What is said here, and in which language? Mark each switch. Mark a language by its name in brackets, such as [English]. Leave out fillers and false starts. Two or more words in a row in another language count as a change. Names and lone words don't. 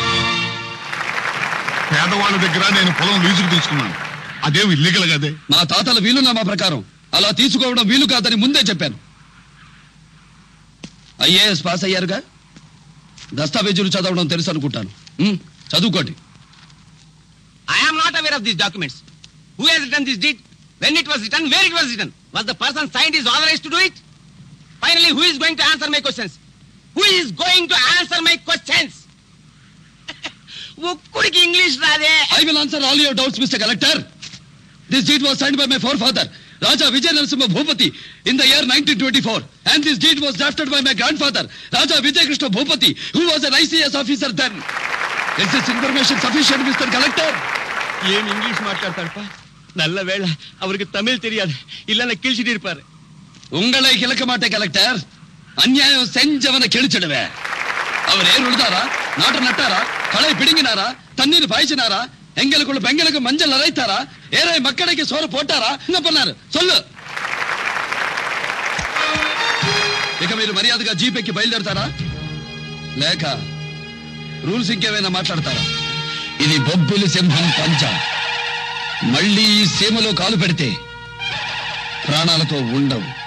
[Telugu] పేదవాళ్ళ దగ్గర నేను పొలం లీజుకు తీసుకున్నాను, అదేం ఇల్లీగల్ కదే. మా తాతల వీలునామా ప్రకారం అలా తీసుకోవడం వీలు కాదని ముందే చెప్పాను. ఐఏఎస్ పాస్ అయ్యారుగా, దస్తావేజులు చదవడం తెలుసు అనుకుంటాను. చదువుకోండి. [English] I am not aware of these documents. Who has written this deed? When it was written? Where it was written? Was the person signed is authorized to do it? Finally, who is going to answer my questions? Who is going to answer my questions? [Telugu] ఒక్కడికి ఇంగ్లీష్ రాదే. [English] I will answer all your doubts, Mr. Collector. This deed was signed by my forefather, Raja Vijay Narasimha Bhupati, in the year 1924. And this deed was drafted by my grandfather, Raja Vijay Krishna Bhupati, who was an ICS officer then. Is this information sufficient, Mr. Collector? [Telugu] ఏం ఇంగ్లీష్ మాట్లాడతాడపా? [Tamil] நல்ல வேளை அவருக்கு தமிழ் தெரியாது, இல்லைன்னா கிழிச்சிட்டு இருப்பாரு. உங்களை கிழக்க மாட்டேன் கலெக்டர். அநியாயம் செஞ்சவனை கிழிச்சிடுவே. அவர் ஏன் உழுதாரா, நாட்டு நட்டாரா, களை பிடுங்கினாரா, தண்ணீர் பாய்ச்சினாரா, எங்களுக்குள்ள பெங்களுக்கு மஞ்சள் அரைத்தாரா, ஏழை மக்களுக்கு சோறு போட்டாరా, என்ன பண்ணாரு சொல்லு. [Telugu] ఇక మీరు మర్యాదగా జీపేకి బయలుదేరతారా లేక రూల్స్ ఇంకేమైనా మాట్లాడతారా? ఇది బొబ్బిలి సింహం పంచ. మళ్ళీ ఈ సీమలో కాలు పెడితే ప్రాణాలతో ఉండవు.